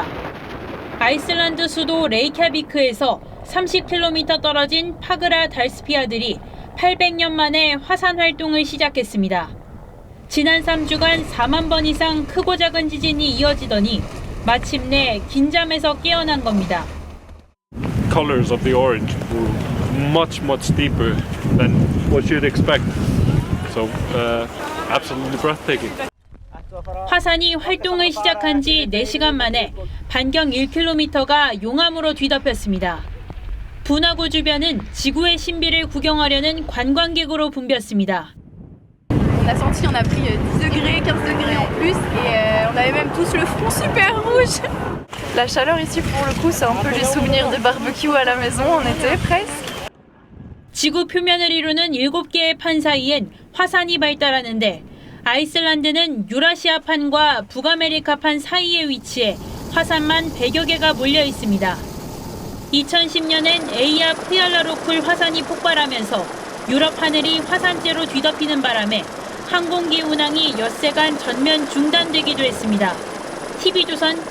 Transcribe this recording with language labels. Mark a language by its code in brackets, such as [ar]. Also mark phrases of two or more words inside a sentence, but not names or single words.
[ko] 아이슬란드 수도 레이캬비크에서 30km 떨어진 파그라 달스피아들이 800년 만에 화산 활동을 시작했습니다. 지난 3주간 4만 번 이상 크고 작은 지진이 이어지더니 마침내 긴잠에서 깨어난 겁니다. [en] Colors of the orange were much deeper than what you'd expect. So absolutely breathtaking. [ko] 화산이 활동을 시작한 지 4시간 만에 반경 1km가 용암으로 뒤덮였습니다. 분화구 주변은 지구의 신비를 구경하려는 관광객으로 붐볐습니다. [fr] On a senti, on a pris 10 degrés, 15 degrés en plus et on avait même tous le front super rouge. La chaleur ici pour le coup, c'est un peu les souvenirs de barbecue à la maison en été presque. [ko] 지구 표면을 이루는 7개의 판 사이엔 화산이 발달하는데 아이슬란드는 유라시아판과 북아메리카판 사이에 위치해 화산만 100여 개가 몰려 있습니다. 2010년엔 에이아 프얄라로쿨 화산이 폭발하면서 유럽 하늘이 화산재로 뒤덮이는 바람에 항공기 운항이 엿새간 전면 중단되기도 했습니다.